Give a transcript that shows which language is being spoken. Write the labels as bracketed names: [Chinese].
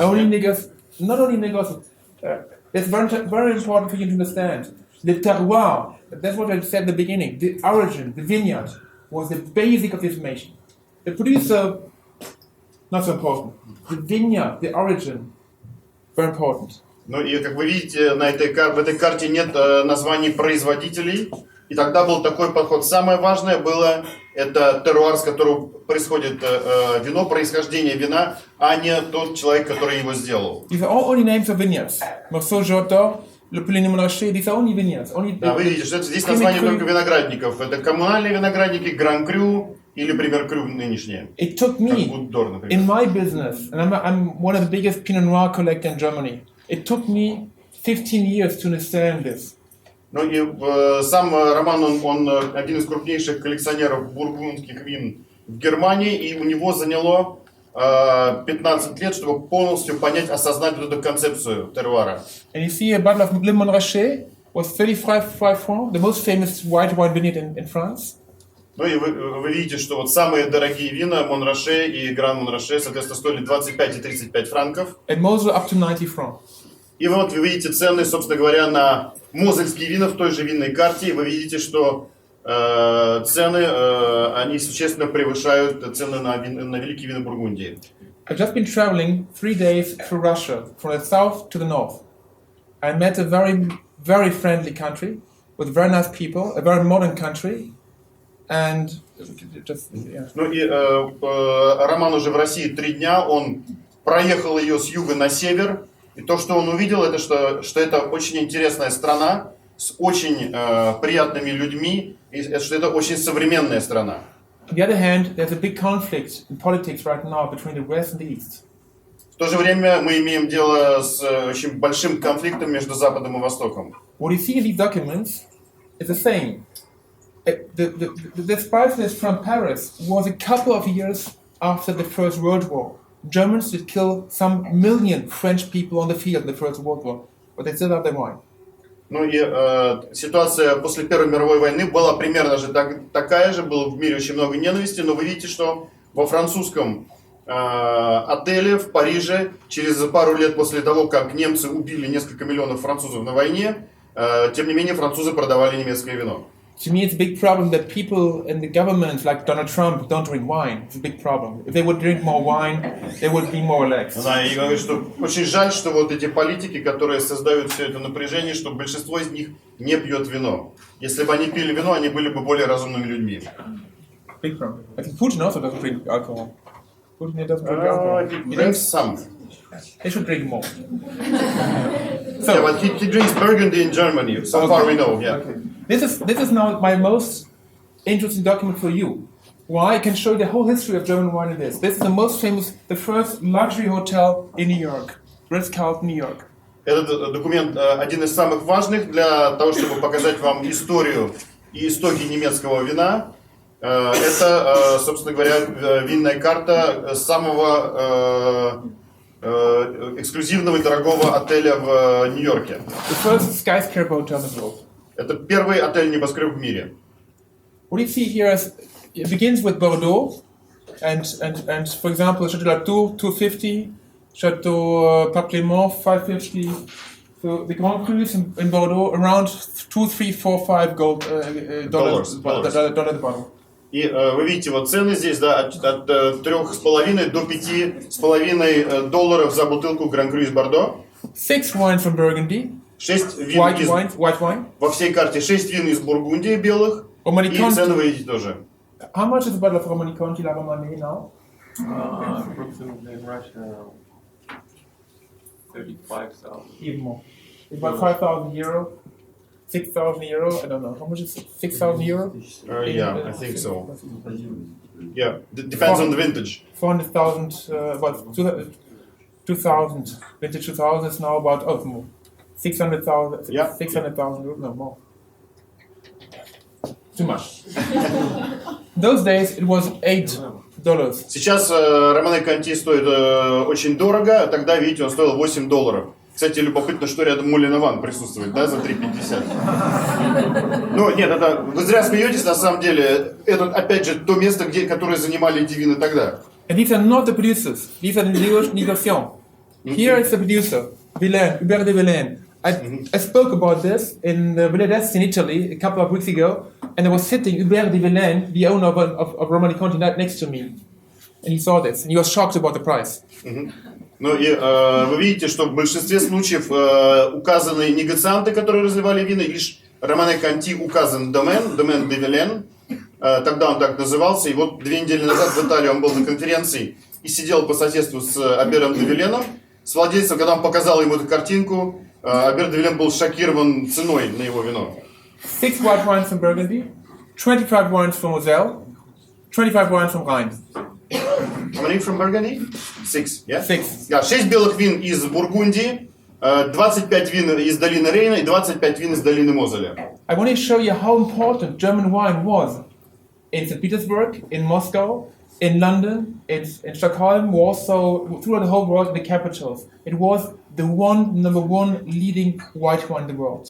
[English] Only Negos, not only Negos. It's very important for you to understand. The terroir, that's what I said at the beginning. The origin, the vineyard, was the basic of the information. The producer, not so important. The vineyard, the origin, very important. [Russian] Ну и, как вы видите, в этой карте нет названий производителей. И тогда был такой подход. Самое важное было это теруар, с которого происходит вино, происхождение вина, а не тот человек, который его сделал. [English] These are all only names of vineyards. Marceau Jodot, Le Pouligny Montrachet, these are only vineyards. [Russian] Да, вы видите, что здесь название только виноградников. Это коммунальные виноградники, Гран-Крю или Премьер Крю нынешние. [English] It took me, in my business, and I'm one of the biggest Pinot Noir collectors in Germany, it took me 15 years to understand this. [Russian] Ну и сам Роман, он один из крупнейших коллекционеров бургундских вин в Германии, и у него заняло 15 лет, чтобы полностью понять, осознать эту концепцию теруара. [English] And you see a bottle of Le Montrachet was 35 francs, the most famous white wine vineyard in France. [Russian] Ну и вы видите, что вот самые дорогие вина Монраше и Гран Монраше, соответственно, стоили 25 и 35 франков. [English] And Mosel up to 90 francs. [Russian] И вот вы видите цены, собственно говоря, на мозельские вина в той же винной карте. Вы видите, что цены, они существенно превышают цены на великие вина Бургундии. [English] I've just been traveling 3 days through Russia, from the south to the north. I met a very, very friendly country with very nice people, a very modern country, and just, yeah. [Russian] Ну и Роман уже в России 3 дня, он проехал ее с юга на север, и то, что он увидел, это что это очень интересная страна с очень приятными людьми, и что это очень современная страна. [English] On the other hand, there's a big conflict in politics right now between the West and the East. [Russian] В то же время мы имеем дело с очень большим конфликтом между Западом и Востоком. [English] What you see in these documents is the same. The spice list from Paris was a couple of years after the First World War. Germans did kill some million French people on the field in the First World War, but they still have their wine. [Russian] Ну и ситуация после Первой мировой войны была примерно же такая же, было в мире очень много ненависти, но вы видите, что во французском отеле в Париже через пару лет после того, как немцы убили несколько миллионов французов на войне, тем не менее французы продавали немецкое вино. [English] to me, it's a big problem that people in the government, like Donald Trump, don't drink wine. It's a big problem. If they would drink more wine, they would be more relaxed. [Russian] Да, и говорю, что очень жаль, что вот эти политики, которые создают все это напряжение, что большинство из них не пьет вино. Если бы они пили вино, они были бы более разумными людьми. [English] Big problem. I think Putin also doesn't drink alcohol. Putin doesn't drink alcohol. He drinks some. They should drink more. Yeah, but he drinks Burgundy in Germany. So far we know. Yeah. Okay. This is now my most interesting document for you. Why? I can show you the whole history of German wine in this. This is the most famous, the first luxury hotel in New York, Ritz-Carlton, New York. [Russian] Этот документ один из самых важных для того, чтобы показать вам историю и истоки немецкого вина. Это, собственно говоря, винная карта самого эксклюзивного и дорогого отеля в Нью-Йорке. [English] The first skyscraper hotel in the world. [Russian] Это первый отель-небоскреб в мире. [English] What you see here is, it begins with Bordeaux, and for example, Chateau Latour 250, Chateau Pape Clément 550. So the Grand Crus in Bordeaux around 2, 3, 4, 5 dollars the bottle. [Russian] И вы видите, вот цены здесь, да, от 3,5 до 5,5 долларов за бутылку Grand Cru из Бордо. [English] 6 wines from Burgundy. [Russian] 6 вин [English] white wine. [Russian] Во всей карте 6 вин из Бургундии белых. И цены вы видите тоже. [English] How much is a bottle of Romanée Conti La Romanée now? Approximately in Russia, 35,000. Even more. It's about 5,000 euro, 6,000 euro. I don't know. How much is it? 6,000 euro? Yeah, I think so. Yeah, depends on the vintage. 400,000, about 2,000. Vintage 2000 is now about, more. 600,000. Yeah. 600,000 euro, no more. Too much. Those days it was $8. [Russian] Сейчас Романе Конти стоит очень дорого, а тогда, видите, он стоил $8. Кстати, любопытно, что рядом Мулин Ван присутствует, да, за 3,50. Ну, нет, это вы зря смеетесь, на самом деле. Это, опять же, то место, которое занимали эти вина тогда. [English] And these are not the producers. These are the negotiations. Here is the producer, Villaine, Hubert de Villaine. I spoke about this in Villa d'Este in Italy a couple of weeks ago, and I was sitting Hubert de Villaine, the owner of Romanée Conti, next to me, and he saw this, and he was shocked about the price. [Russian] Ну и вы видите, что в большинстве случаев указаны негацианты, которые разливали вина, и лишь Романе Конти указан домен де Вилен, тогда он так назывался, и вот 2 недели назад в Италии он был на конференции и сидел по соседству с Абером де Виленом, с владельцем, когда он показал ему эту картинку, Абер де Вилен был шокирован ценой на его вино. [English] 6 white wines from Burgundy, 25 wines from Moselle, 25 wines from Rhine. How many from Burgundy? 6, yeah? 6. [Russian] Да, 6 белых вин из Бургундии, 25 вин из долины Рейна и 25 вин из долины Мозеля. [English] I want to show you how important German wine was in St. Petersburg, in Moscow, in London, in Stockholm, Warsaw, throughout the whole world, in the capitals. It was the number one leading white wine in the world.